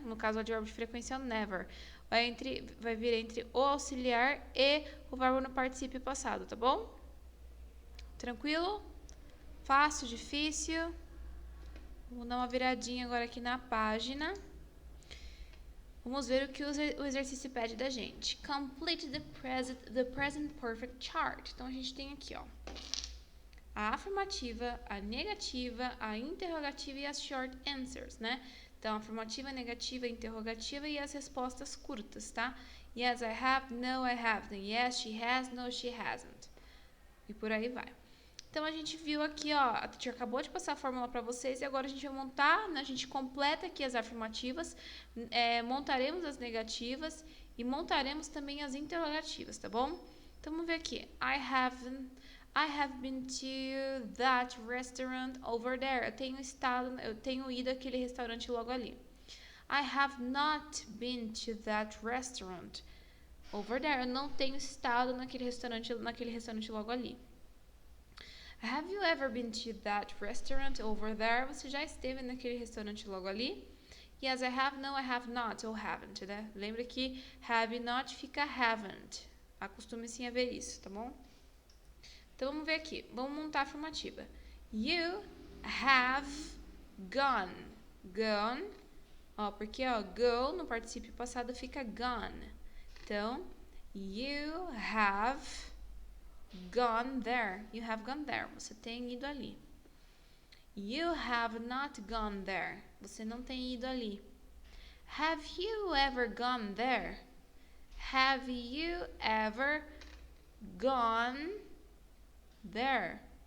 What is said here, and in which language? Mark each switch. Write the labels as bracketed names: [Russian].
[Portuguese] No caso, o advérbio de frequência é o never. Vai vir entre o auxiliar e o verbo no particípio passado, tá bom? Tranquilo? Fácil, difícil? Vamos dar uma viradinha agora aqui na página. Vamos ver o que o exercício pede da gente. [English] Complete the present perfect chart. [Portuguese] Então, a gente tem aqui, ó, a afirmativa, a negativa, a interrogativa e as short answers, né? Então, afirmativa, negativa, interrogativa e as respostas curtas, tá? [English] Yes, I have. No, I haven't. Yes, she has. No, she hasn't. [Portuguese] E por aí vai. Então, a gente viu aqui, ó, a teacher acabou de passar a fórmula para vocês e agora a gente vai montar, né, a gente completa aqui as afirmativas, montaremos as negativas e montaremos também as interrogativas, tá bom? Então, vamos ver aqui. [English] I have been to that restaurant over there. [Portuguese] Eu tenho ido àquele restaurante logo ali. [English] I have not been to that restaurant over there. [Portuguese] Eu não tenho estado naquele restaurante logo ali. [English] Have you ever been to that restaurant over there? [Portuguese] Você já esteve naquele restaurante logo ali? [English] Yes, I have. No, I have not. [Portuguese] Ou [English] haven't, [Portuguese] né? Lembra que [English] have not fica haven't. [Portuguese] Acostume-se a ver isso, tá bom? Então, vamos ver aqui. Vamos montar a afirmativa. [English] You have gone. Gone. [Portuguese] Ó, porque, ó, go no particípio passado fica gone. [English] Então, you have gone there. You have gone there. [Portuguese] Você tem ido ali. [English] You have not gone there. [Portuguese] Você não tem ido ali. [English] Have you ever gone there? Have you ever gone there?